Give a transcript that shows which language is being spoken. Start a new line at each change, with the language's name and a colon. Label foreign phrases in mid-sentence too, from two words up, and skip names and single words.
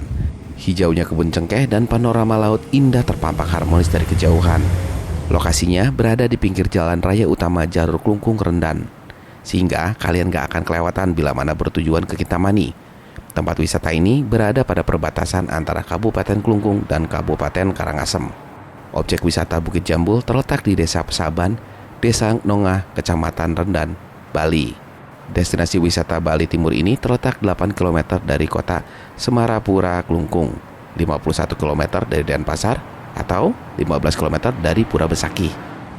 Indonesian: Hijaunya kebun cengkeh dan panorama laut indah terpampang harmonis dari kejauhan. Lokasinya berada di pinggir jalan raya utama jalur Klungkung Rendan, sehingga kalian gak akan kelewatan bila mana bertujuan ke Kintamani. Tempat wisata ini berada pada perbatasan antara Kabupaten Klungkung dan Kabupaten Karangasem. Objek wisata Bukit Jambul terletak di Desa Pesaban, Desa Nongah, Kecamatan Rendan, Bali. Destinasi wisata Bali Timur ini terletak 8 km dari kota Semarapura Klungkung, 51 km dari Denpasar, atau 15 km dari Pura Besaki.